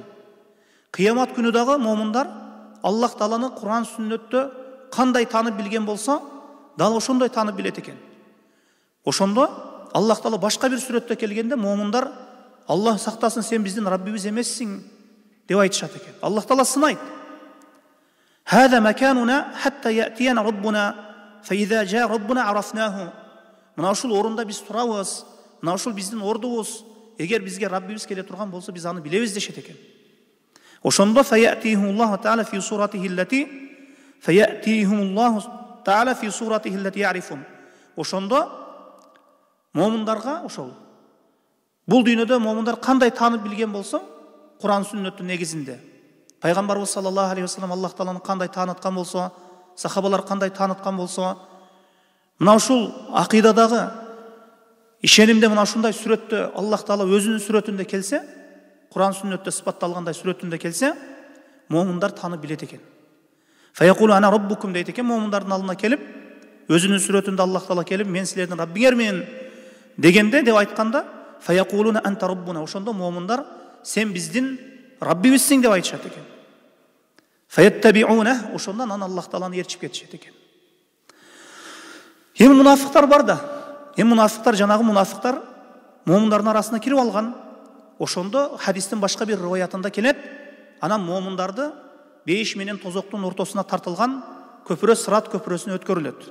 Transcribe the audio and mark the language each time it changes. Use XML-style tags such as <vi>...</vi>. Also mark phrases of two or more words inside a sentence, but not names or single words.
<ky>Кыямат күнү дагы момундар Аллах Тааланы Куран сүннөттө кандай таанып билген болсо, дал ошондой таанып билет экен. Ошондо Аллах Таала башка бир сүрөттө келгенде момундар Аллах сактасын сен биздин Раббибиз эмессиң деп айтышат экен. Аллах Таала сынайт.</ky> <ar>هذا مكاننا حتى يأتينا ربنا فإذا جاء ربنا عرفناه.</ar> <ky>Мына ушул орунда биз турабыз. Мына ушул биздин ордубуз. Эгер бизге Раббибиз келе турган болсо биз аны билебиз дешет экен.</ky> <ar>Ошондо فيأتيهم الله تعالى في صورته التي فيأتيهم الله تعالى في صورته التي يعرفون.</ar> <ky>Ошондо момундарга ошол бул дүйнөдө момундар кандай таанып билген болсо, Куран сүннөттүн негизинде пайгамбарыбыз</ky> <ar>صلى الله عليه وسلم</ar> <ky>Аллах Тааланы кандай тааныткан болсо, сахабалар кандай тааныткан болсо, мына ушул акыйдадагы ишенимде мына ушундай сүрөттө Аллах Таала өзүнүн сүрөтүндө келсе, Куран сүннөттө сыпатталгандай сүрөтүндө келсе, момундар таанып билет экен.</ky> <ar>فيقول أنا ربكم</ar> <ky>дейт экен, момундардын алдына келип, өзүнүн сүрөтүндө Аллах Таала келип, мен силердин Раббиңермин дегенде деп айтканда,</ky> <ar>فيقولون أنت ربنا.</ar> <ky>Ошондо момундар сен биздин Раббибизсиң деп айтышат экен.</ky> <ar>Фаяттабиуна.</ar> <ky>Ошондон анан Аллах Тааланы ээрчип кетишет экен. Эми мунафыктар бар да. Эми мунафыктар жанагы мунафыктар момундардын арасына кирип алган. Ошондо хадистин башка бир риваятында келет, анан момундарды бейиш менен тозоктун ортосуна тартылган көпүрө Сырат көпүрөсүнө өткөрүлөт.</ky>